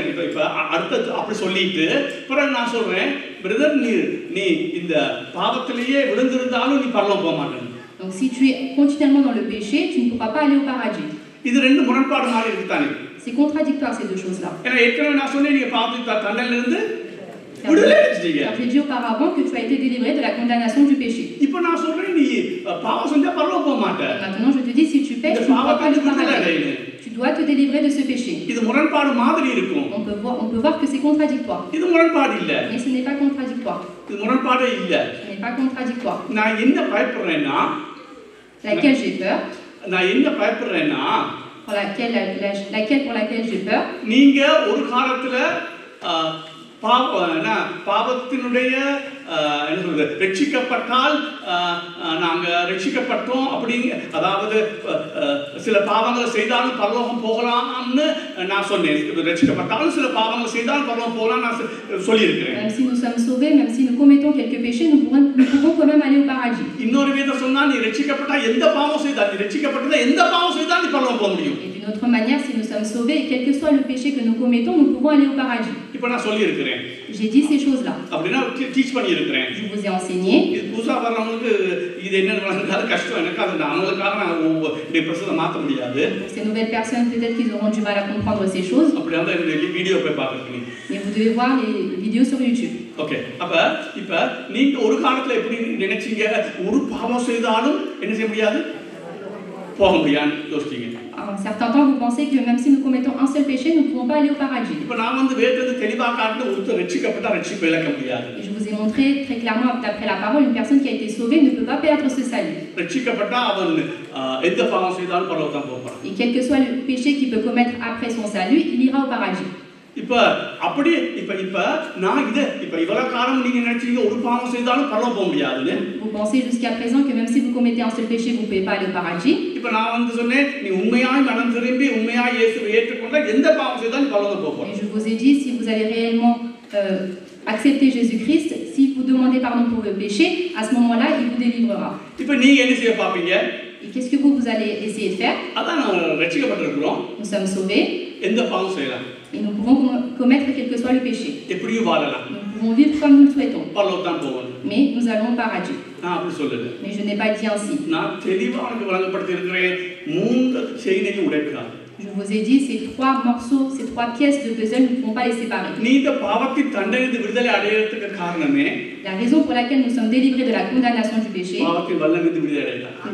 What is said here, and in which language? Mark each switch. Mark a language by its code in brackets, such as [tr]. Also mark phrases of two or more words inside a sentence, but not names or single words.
[ta] இப்ப அடுத்து அப்படி சொல்லிட்டு பிறகு நான் சொல்றேன், பிரதர் நீ இந்த பாவத்திலேயே விழுந்திருந்தாலும் நீ பரலோகம் போக மாட்டேன். [fr] Donc si tu es continuellement dans le péché, tu ne pourras pas aller au paradis. [ta] இது ரெண்டு முரண்பாடு மாதிரி இருக்குதானே? [fr] C'est contradictoire ces 2 choses-là. [ta] ஏன்னா ஏற்கனவே நான் சொன்னேன், நீங்க பாவத்தின் தண்டனையிலிருந்து விடுதலை அடைஞ்சிட்டீங்க. [fr] J'ai dit auparavant que tu as été délivré de la condamnation du péché. [ta] இப்போ நான் சொல்றேன், நீ பாவம் செஞ்சா பரலோகம் போக மாட்ட. [fr] Maintenant je te dis, si tu pèches, tu ne pourras pas aller au paradis. Tu dois te délivrer de ce péché. [ta] இது முரண்பாடு மாதிரி இருக்கும். [fr] On peut voir que c'est contradictoire. [ta] இது முரண்பாடு இல்ல. [fr] Mais ce n'est pas contradictoire. [ta] இது முரண்பாடே இல்ல. [fr] Ce n'est pas contradictoire. [ta] நான் என்ன பயப்படுறேன்னா, [fr] Laquelle j'ai peur? [ta] நான் என்ன பயப்படுறேன்னா, [fr] laquelle pour laquelle j'ai peur? [ta] நீங்க ஒரு காலத்துல பாவத்தினுடைய என்ன சொல்றது, ரட்சிக்கப்பட்டால் நாங்க ரட்சிக்கப்பட்டோம் அப்படிங்க, அதாவது சில பாவங்களை செய்தாலும் பரலோகம் போகலாம்னு நான் சொன்னேன். ரட்சிக்கப்பட்டாலும் சில பாவங்களை செய்தாலும் பரலோகம் போகலாம் நான் சொல்லியிருக்கிறேன். [fr] Même si nous sommes sauvés, même si nous commettons quelques péchés, nous pouvons quand même aller au paradis. [ta] இன்னொரு விதம் சொன்னா, நீ ரட்சிக்கப்பட்டா எந்த பாவம் செய்தால், நீ ரட்சிக்கப்பட்டா எந்த பாவம் செய்தால் நீ பரலோகம் போக முடியும். [fr] Et d'une autre manière, si nous sommes sauvés, et quel que soit le péché que nous commettons, nous pouvons aller au paradis. [ta] இப்போ நான் சொல்லியிருக்கிறேன். [fr] J'ai dit ces choses-là. [ta] அப்படின்னா டீச் பண்ணியிருக்கிறேன். [fr] Je vous ai enseigné. [ta] இது புதுசா வர்றவங்களுக்கு இது என்னன்னு வழங்காது கஷ்டம். எனக்கு அது அவங்களுக்காக நான் இந்த பிரசனை மாற்ற முடியாது. [fr] Ces nouvelles personnes, peut-être qu'ils auront du mal à comprendre ces choses. [ta] அப்படியே அந்த வீடியோ போய் பார்க்கணும். [fr] Mais vous devez voir les vidéos sur YouTube. [ta] ஓகே, அப்ப இப்ப நீங்க ஒரு காலத்துல எப்படி நினைச்சீங்க, ஒரு பாவம் செய்தாலும் என்ன செய்ய முடியாது, போக முடியாதுன்னு யோசிச்சீங்க. [fr] un certain temps, vous pensez que même si nous commettons un seul péché, nous ne pourrons pas aller au paradis. [ta] இப்போ நான் வந்து வேதத்தை தெளிவாக காட்டின ஒருத்தர் ரட்சிக்கப்பட்டா ரட்சிப்பு இழக்க முடியாது. [fr] Et je vous ai montré très clairement, d'après la parole, une personne qui a été sauvée ne peut pas perdre ce salut. [ta] ரட்சிக்கப்பட்டா அவன் எந்த பாவம் செய்தாலும் பரலோகம் போவான். [fr] Et quel que soit le péché qu'il peut commettre après son salut, il ira au paradis. [ta] இப்போ அப்படியே இப்போ நான் இப்போ இவ்வளவு காலம் நீங்க நினைச்சீங்க ஒரு பாவம் செய்தாலும் பரலோகம் போக முடியாதுன்னு. [fr] Vous pensez jusqu'à présent que même si vous commettez un seul péché, vous ne pouvez pas aller au paradis. [ta] இப்போ நான் வந்து சொன்னேன் நீ உண்மையாய் மனம் திரும்பி உண்மையாய் இயேசுவை ஏற்றுக்கொண்டா எந்த பாவம் செய்தாலும் பரலோகம் போக. [fr] Et je vous ai dit, si vous allez réellement accepter Jésus-Christ, si vous demandez pardon pour le péché, à ce moment-là, il vous délivrera. [ta] இப்போ நீங்க என்ன செய்ய பாப்பீங்க? [fr] Et qu'est-ce que vous allez essayer de faire? [ta] அதான் நான் ரட்சிக்கப்பட்டிருக்கிறோம். [fr] Nous sommes sauvés. [ta] எந்த பாவம் செய்யலாம்? [fr] Et nous pouvons commettre quel que soit le péché. [ta] எப்படியும் வாழலாம். [fr] Nous pouvons vivre comme nous le souhaitons. [ta] பரலோகம் தான் போவோம். [fr] Mais nous allons au paradis. [ta] நான் அப்படி சொல்லல. [fr] Mais je n'ai pas dit ainsi. [ta] நான் தெளிவாக உங்களுக்கு வழங்கப்படுத்தி இருக்கிறேன். மூன்று செயினையும் உடைக்கிறார். [fr] Je vous ai dit, ces trois morceaux, ces trois pièces de puzzle, nous ne pouvons pas les séparer. [ta] நீ இந்த பாவத்தின் தண்டனையிலிருந்து விடுதலை அடையறதுக்கு காரணமே [fr] La raison pour laquelle nous sommes délivrés de la condamnation du péché, [ta] பாவத்தின் வல்லமிருந்து விடுதலை அடையலாம்.